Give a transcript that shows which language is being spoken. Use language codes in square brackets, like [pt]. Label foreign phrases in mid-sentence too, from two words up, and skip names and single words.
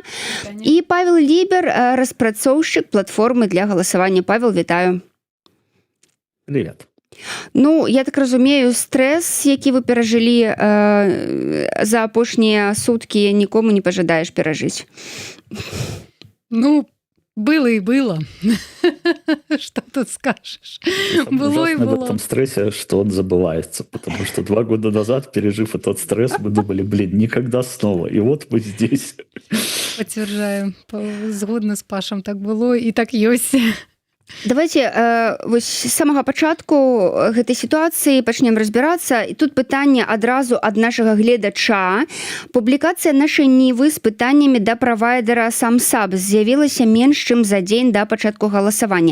[be] І Павел Лібер, распрацоўшчык платформы для галасавання. Павел, вітаю. [ru] Привет. [be] Ну, я так разумею, стрэс, які вы перажылі за апошнія суткі, нікому не пажадаеш перажыць. [ru] Ну, было и было. Что тут скажешь? Было и было. В этом стрессе, что он забывается, потому что 2 года назад, пережив этот стресс, мы думали, никогда снова. И вот мы здесь. Подтверждаю. [be] Згодна з Пашем, так было и так ёсць. Давайте вось з самага пачатку гэтай сітуацыі пачнем разбірацца. І тут пытанне адразу ад нашага гледача. Публікацыя нашай Нівы з пытаннямі да правайдера SumSub з'явілася менш, чым за дзень да пачатку галасавання.